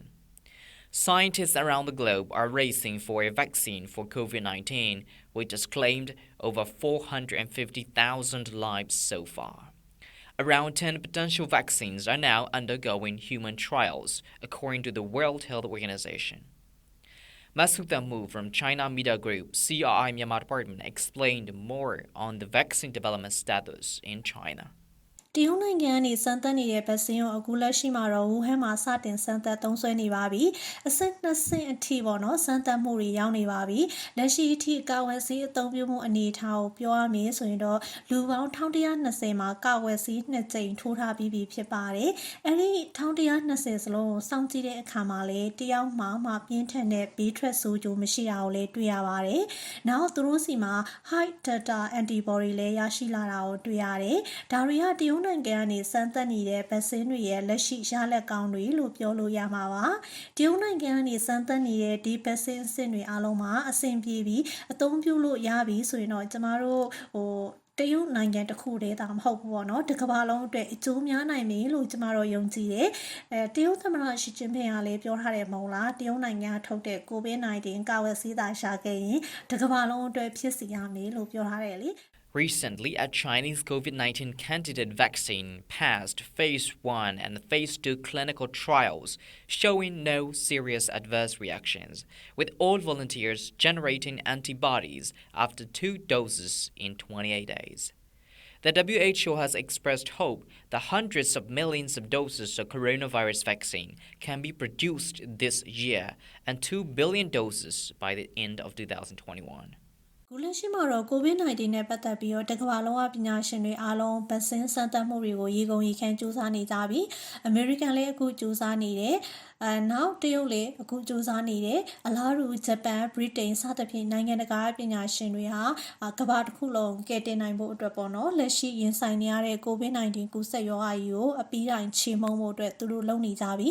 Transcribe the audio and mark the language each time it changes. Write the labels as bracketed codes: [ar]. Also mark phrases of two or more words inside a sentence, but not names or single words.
[en] Scientists around the globe are racing for a vaccine for COVID-19, which has claimed over 450,000 lives so far. Around 10 potential vaccines are now undergoing human trials, according to the World Health Organization. Hluttaw from China Media Group CRI Myanmar Department explained more on the vaccine development status in China. [my] တရုတ်နိုင်ငံကနေစမ်းသပ်နေတဲ့ဗက်ဆင်းကိုအခုလက်ရှိမှာတော့ဝူဟန်မှာစတင်စမ်းသပ်သုံးစွဲနေပါပြီအဆင့်2ဆင့်အထိပေါ့နော်စမ်းသပ်မှုတွေရောက်နေပါပြီလက်ရှိအထိကာဝယ်ဆေးအသုံးပြုမှုအနေအထားကိုပြောရမယ်ဆိုရင်တော့ လူပေါင်း1120မှာကာဝယ်ဆေး2ကြိမ်ထိုးထားပြီးဖြစ်ပါတယ်အဲ့ဒီ1120စလုံးကိုစောင့်ကြည့်တဲ့အခါမှာလည်းတယောက်မှပြင်းထန်တဲ့ဘေးထွက်ဆိုးကျိုးမရှိတာကိုလည်းတွေ့ရပါတယ်နောက်သူ တို့စီမှာ [en] high data antibody [my] လည်းရရှိလာတာကိုတွေ့ရတယ်ဒါတွေကတရုတ်နိုင်ငံကနေစမ်းသပ်နေတဲ့ဗက်ဆင်းတွေရဲ့လက်ရှိရလဒ်ကော င်းတွေလို့ပြောလို့ရမှာပါတရုတ်နိုင်ငံကနေစမ်းသပ်နေတဲ့ဒီဗက်ဆင်းအဆင့်တွေအားလုံးမှာအဆင်ပြေပြီးအသုံးပြုလို့ရပြီဆိုရင်တော့ကျမတို့တရုတ်နိုင်ငံတစ်ခုတည်းသာမဟုတ်ဘူးပေါ့နော်တစ်ကမ္ဘာလုံးအတွက်အကျိုးများနိုင်မယ်လို့ကျမတို့ယုံကြည်တယ်တရုတ်သမ္မတရှီကျင်းပင်ကလည်းပြောထားတယ်မဟုတ်လားတရုတ်နိုင်ငံထုတ်တဲ့ COVID-19 ကာဝယ်ဆေးသာရှာခဲ့ရင်တစ်ကမ္ဘာလုံးအတွက်ဖြစ်စီရမယ်လို့ပြောထားတယ်လေ [en] Recently, a Chinese COVID-19 candidate vaccine passed phase 1 and phase 2 clinical trials, showing no serious adverse reactions, with all volunteers generating antibodies after 2 doses in 28 days. The WHO has expressed hope that hundreds of millions of doses of coronavirus vaccine can be produced this year and 2 billion doses by the end of 2021. [my] ခုလက်ရှိမှာတော့ COVID-19 နဲ့ပတ်သက်ပြီးတော့တကမ္ဘာလုံးကပညာရှင်တွေအားလုံးဗက်ဆင်းစမ်းသပ်မှုတွေကိုရေကုန်ရေခမ်းစူးစမ်းနေကြပြီ။ American လည်းအခုစူးစမ်းနေတယ်။နောက်တရုတ်လည်းအခုစူးစမ်းနေတယ်။အလားတူဂျပန်၊ဗြိတိန်စ သဖြင့်နိုင်ငံတကာပညာရှင်တွေဟာကမ္ဘာတစ်ခုလုံးကယ်တင်နိုင်ဖို့အတွက်ပေါ့နော်။လက်ရှိရင်ဆိုင်နေရတဲ့ COVID-19 ကူးစက်ရောဂါကြီးကိုအပြီးတိုင်ချေမှုန်းဖို့အတွက်သူတို့လုပ်နေကြပြီ